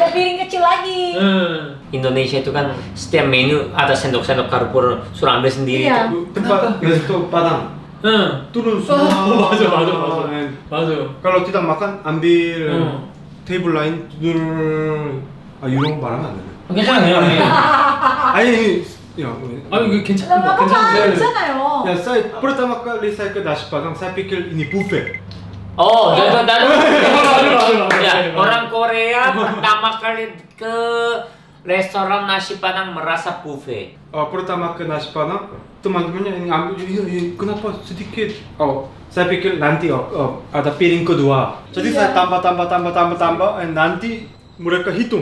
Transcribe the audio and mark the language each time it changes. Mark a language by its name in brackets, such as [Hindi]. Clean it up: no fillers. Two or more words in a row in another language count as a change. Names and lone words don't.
[Indonesian] ada piring kecil lagi. Indonesia itu kan setiap menu ada sendok-sendok karbur suruh ambil sendiri. Iya. tempat resto padang turun semua. [Korean] 맞아. [Indonesian] Kalau kita makan ambil table lain turun. [Korean] 이런 거 말하면 안 되네. 괜찮아요. 아니 야, 아니 이거 괜찮은 거 [Indonesian] Kenapa? [Korean] 괜찮은데. 괜찮아요. [Indonesian] ya saya pertama kali saya ke nasi padang saya pikir ini buffet. [Korean] 나도 맞아. [Indonesian] ya orang Korea pertama kali ke restoran nasi padang merasa buffet. pertama ke nasi padang teman-temannya ini ambil ini kenapa sedikit. Saya pikir nanti ada piring kedua. Jadi saya tambah nanti mereka hitung.